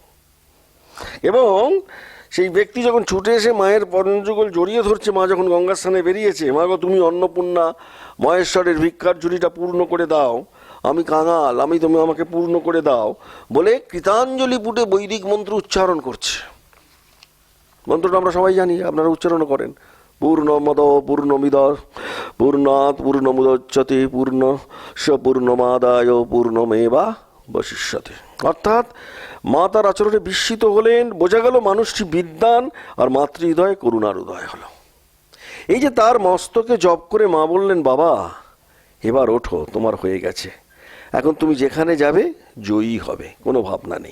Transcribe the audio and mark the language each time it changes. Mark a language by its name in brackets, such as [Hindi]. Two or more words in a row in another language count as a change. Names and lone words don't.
[Bangla] এবং সেই ব্যক্তি যখন ছুটে এসে মায়ের পরমযুগল জড়িয়ে ধরছে, মা যখন গঙ্গা স্নানে বেরিয়েছে, মা গো তুমি অন্নপূর্ণা, মহেশ্বরের ভিক্ষার ঝুড়িটা পূর্ণ করে দাও, আমি কাঙাল, তুমি আমাকে পূর্ণ করে দাও বলে কৃতাঞ্জলি পুটে বৈদিক মন্ত্র উচ্চারণ করছে। মন্ত্রটা আমরা সবাই জানি, আপনারা উচ্চারণ করেন। [Sanskrit] পূর্ণমদ পূর্ণমিদ পূর্ণাৎ পূর্ণমুদচ্যতে পূর্ণস্য পূর্ণমাদায় পূর্ণমেবা বশিষ্যতে। [Bangla] অর্থাৎ মা তার আচরণে বিস্মিত হলেন, বোঝা গেল মানুষটি বিদ্বান আর মাতৃহৃদয় করুণার উদয় হলো। এই যে তার মস্তকে জপ করে মা বললেন, বাবা এবার ওঠো, তোমার হয়ে গেছে, এখন তুমি যেখানে যাবে জয়ী হবে, কোনো ভাবনা নেই।